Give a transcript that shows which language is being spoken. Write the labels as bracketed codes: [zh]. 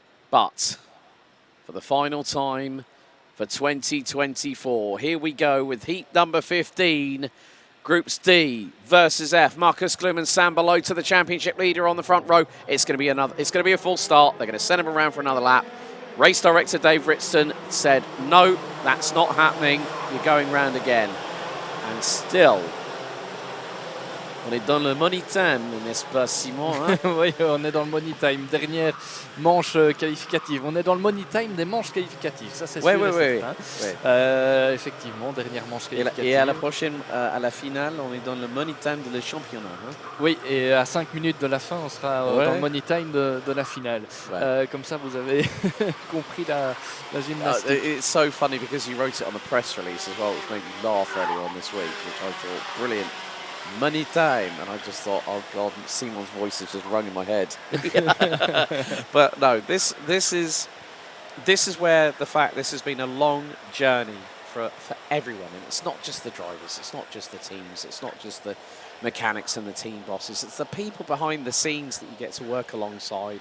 [en] But for the final time for 2024, here we go with heat number 15, Groups D versus F. Marcus Klum and Sam Balota, the championship leader on the front row. It's going to be a full start. They're going to send him around for another lap. Race director Dave Ritston said, no, that's not happening. You're going round again. And still, [fr] on est dans le money time, n'est-ce pas, Simon, hein? Oui, on est dans le money time. Dernière manche qualificative. On est dans le money time des manches qualificatives. Ça, c'est sûr et certain. Effectivement, dernière manche qualificative. Et à la prochaine, à la finale, on est dans le money time de le championnat. Hein? Oui, et à 5 minutes de la fin, on sera dans le money time de la finale. Ouais. Comme ça, vous avez compris la gymnastique. [en] It's so funny because you wrote it on the press release as well, which made me laugh earlier on this week, which I thought brilliant. Money time, and I just thought, oh God, Simon's voice is just rung in my head. But no, this is where the fact this has been a long journey for everyone, and it's not just the drivers, it's not just the teams, it's not just the mechanics and the team bosses, it's the people behind the scenes that you get to work alongside.